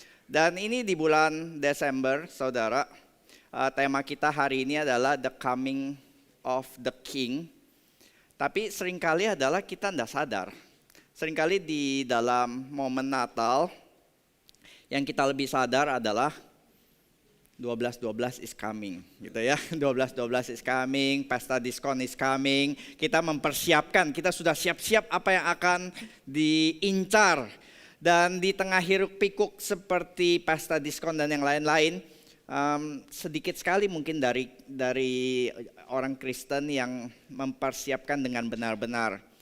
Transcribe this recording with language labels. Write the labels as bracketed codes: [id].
[id] Dan ini di bulan Desember, saudara, tema kita hari ini adalah [en] The Coming of the King. [id] Tapi seringkali adalah kita tidak sadar. Seringkali di dalam momen Natal yang kita lebih sadar adalah [en] 12.12 is coming [id] gitu ya. [en] 12.12 is coming, [id] pesta diskon [en] is coming. [id] Kita mempersiapkan, kita sudah siap-siap apa yang akan diincar. Dan di tengah hiruk pikuk seperti pesta diskon dan yang lain-lain, sedikit sekali mungkin dari orang Kristen yang mempersiapkan dengan benar-benar.